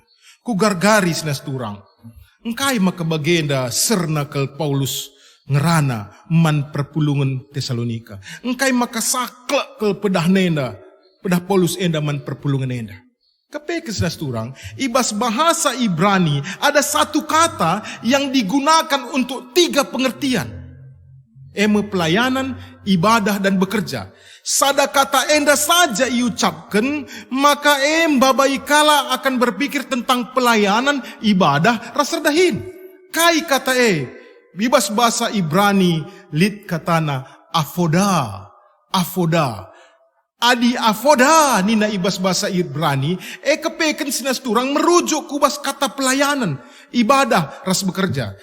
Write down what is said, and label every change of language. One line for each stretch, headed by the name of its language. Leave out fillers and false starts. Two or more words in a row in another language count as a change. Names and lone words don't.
Batak Karo: Ku gargari sinas turang. Engkai maka bagenda serna ke Paulus ngerana man perpulungan Tesalonika. Engkai maka saklek ke pedah nenda, pedah Paulus enda man perpulungan enda. Kepeke sinas turang, ibas
Indonesian: bahasa Ibrani ada satu kata yang digunakan untuk 3 pengertian. Pelayanan, ibadah dan bekerja.
Batak Karo: Sada kata enda saja iucapkan, maka babai kala
Indonesian: akan berpikir tentang pelayanan, ibadah,
Batak Karo: raserdahin. Kai kata bibas bahasa Ibrani, lid katana avoda, avoda. Adi avoda nina ibas bahasa Ibrani, kepeken sinas turang merujuk kubas kata pelayanan, ibadah, ras bekerja.